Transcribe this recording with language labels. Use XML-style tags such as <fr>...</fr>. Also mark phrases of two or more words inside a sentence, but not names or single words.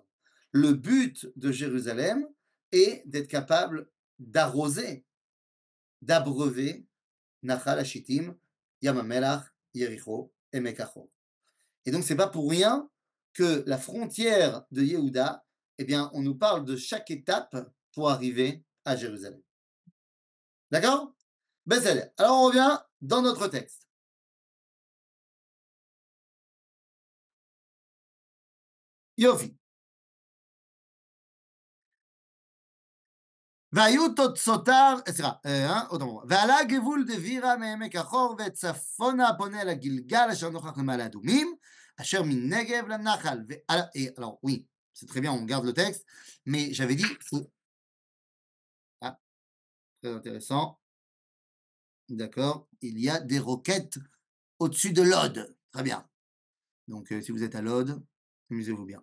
<fr>Le but de Jérusalem est d'être capable d'arroser, d'abreuver Nachal Hashittim, Yam HaMelach, Yericho et Mekachot. Et donc, c'est pas pour rien que la frontière de Yehuda, eh bien, on nous parle de chaque étape pour arriver à Jérusalem. D'accord? Ben, alors, on revient dans notre texte. Yofi.</fr> <he>והיו תוצאותיו, סליחה, עוד פעם, ועלה גבול דבירה מעמק החור וצפונה פונה לגלגל אשר נוכח למעלה אדומים, אשר מנגב לנחל.</he> <fr>Et alors oui, c'est très bien, on garde le texte, mais j'avais dit, ah, très intéressant, d'accord, il y a des roquettes au-dessus de Lod. Très bien. Donc si vous êtes à Lod, amusez-vous bien.</fr>